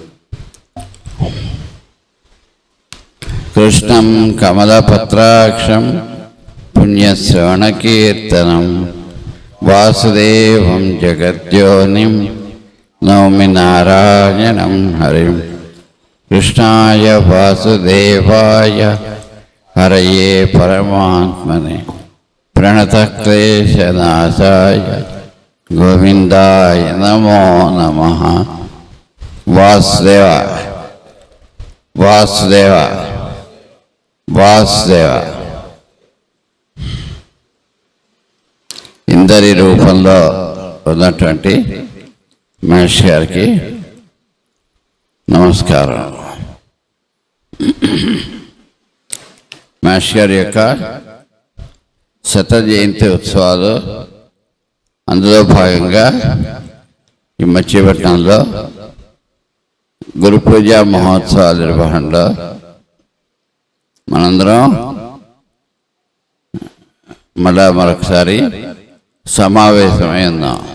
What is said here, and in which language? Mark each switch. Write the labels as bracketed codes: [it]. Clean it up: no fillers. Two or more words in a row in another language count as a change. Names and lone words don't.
[sa] कृष्णं कमलपत्राक्षं पुण्यश्रवणकीर्तनं वासुदेवं जगद्योनिं नौमि नारायणं हरिं कृष्णाय वासुदेवाय हरये परमात्मने प्रणतक्लेशनाशाय गोविन्दाय नमो नमः। वासुदेव वासुदेव [te] వాసుదేవ ఇందరి రూపంలో ఉన్నటువంటి మహేష్ గారికి నమస్కారం. మహేష్ గారి యొక్క శత జయంతి ఉత్సవాలు, అందులో భాగంగా ఈ మచిలీపట్నంలో గురు పూజ మహోత్సవాల నిర్వహణలో మనందరం మరొకసారి సమావేశమై ఉన్నాం.